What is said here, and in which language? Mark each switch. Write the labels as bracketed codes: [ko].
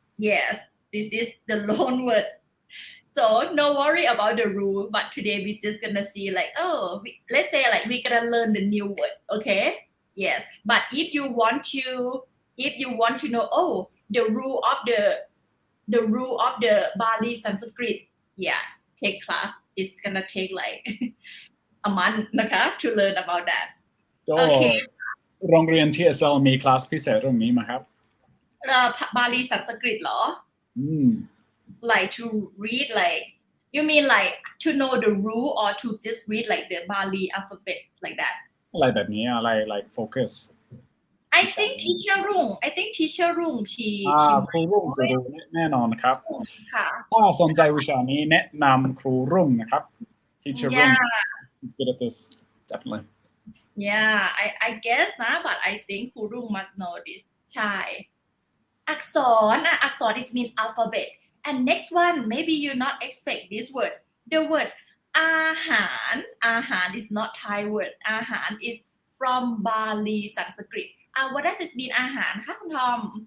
[en] yes this is the loan word so no worry about the rule but today we just gonna see like let's say like we gonna learn the new word okay yes but if you want to know the rule of the Bali Sanskrit yeah take class it's gonna take like a month [th] นะคะ [en] to learn about that ก็ okay [th] โรงเรียน TSL มีคลาสพิเศษเรื่องนี้ไหมครับ Bali Sanskrit เหรอ Mm. [en] like to read like you mean like to know the rule or to just read like the Bali alphabet like that [th] อะไรแบบนี้อะไร [en] like focus I think teacher Rung she [th] ครูรุ่งจะรู้แน่นอนนะครับ ค่ะ ถ้าสนใจวิชานี้แนะนำครูรุ่งนะครับ [en] Teacher Rung is good at this definitely yeah I guess [th] นะ [en] but I think ครูรุ่ง must know this [th] ใช่อักษรอักษร [en] is mean alphabet and next one maybe you not expect this word the word อาหาร is not Thai word อาหาร is from Bali Sanskrit what does this mean [th] อาหารคะคุณทอม